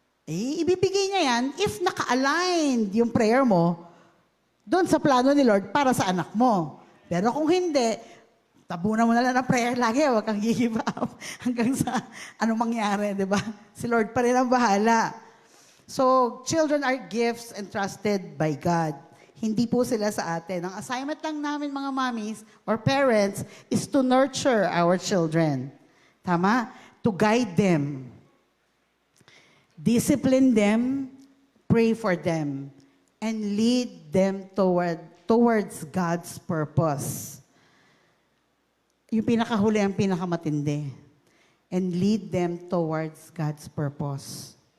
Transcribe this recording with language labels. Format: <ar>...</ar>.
<tl>Ibibigay niya yan if naka-aligned yung prayer mo doon sa plano ni Lord para sa anak mo. Pero kung hindi, tabunan mo na lang ng prayer lagi, huwag kang give up hanggang sa anong mangyari, di ba? Si Lord pa rin ang bahala.</tl> <en>So, children are gifts entrusted by God.</en> <tl>Hindi po sila sa atin. Ang assignment lang namin, mga mommies or parents,</tl> <en>is to nurture our children.</en> <tl>Tama?</tl> <en>To guide them. Discipline them, pray for them, and lead them towards God's purpose.</en> <tl>Yung pinakahuli ang pinakamatindi.</tl> <en>And lead them towards God's purpose.</en>